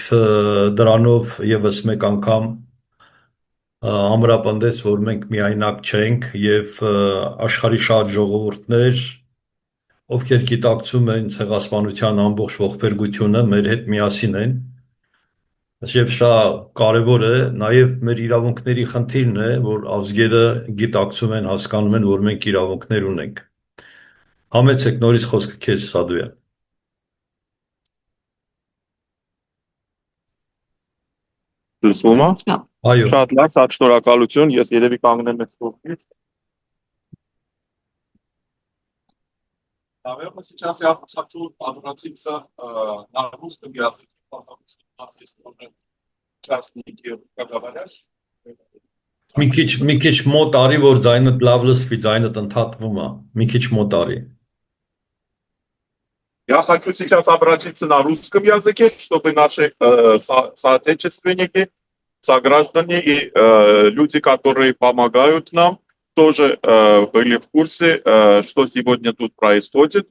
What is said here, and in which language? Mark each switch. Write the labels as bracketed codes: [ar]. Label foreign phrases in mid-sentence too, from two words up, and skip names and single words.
[hy] դրանով եւս մեկ անգամ ամրապնդեց, որ մենք միայնակ չենք եւ աշխարհի շատ ժողովուրդներ, ովքեր գիտակցում են ցեղասպանության ամբողջ ողբերգությունը, մեր հետ միասին են։ Եվ շատ կարևոր է, նաև մեր իրավունքների խնդիրն է, որ ազգերը գիտակցում են, հասկանում են, որ մենք իրավունքներ ունենք։ Համեցեք նորից խոսքը քեզ, Սադոյան։ Լսվում է։ Այո։ Շատ լավ, շատ շնորհակալություն։ Ես երևի կանգնեմ այդ կողմից։ [ru] Наверное, сейчас я хочу обратиться на русском языке, потому что у нас есть уже участники русскоговорящие. [hy] Մի քիչ մոտ արի, որ ձայնդ լավ լսվի, ձայնդ ընդհատվում է։ Մի քիչ мոտ արի։ [ru] Я хочу сейчас обратиться на русском языке, чтобы наши соотечественники, сограждане и люди, которые помогают нам, тоже были в курсе, что сегодня тут происходит.